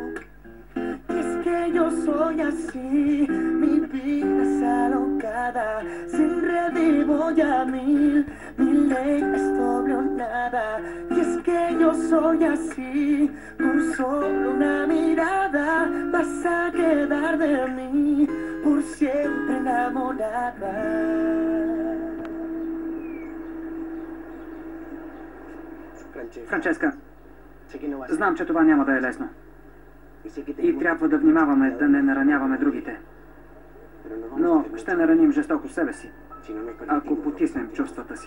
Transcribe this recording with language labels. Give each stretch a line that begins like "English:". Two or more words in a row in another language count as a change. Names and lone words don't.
Spanish: Y es que yo soy así, mi vida es alocada, sin redimo ya mi ley es doble o nada. Y es que yo soy así, con solo una mirada vas a quedar de mí por siempre enamorada.
Bulgarian: Франческа, знам, че това няма да е лесно. И трябва да внимаваме да не нараняваме другите. Но ще нараним жестоко себе си, ако потиснем чувствата си.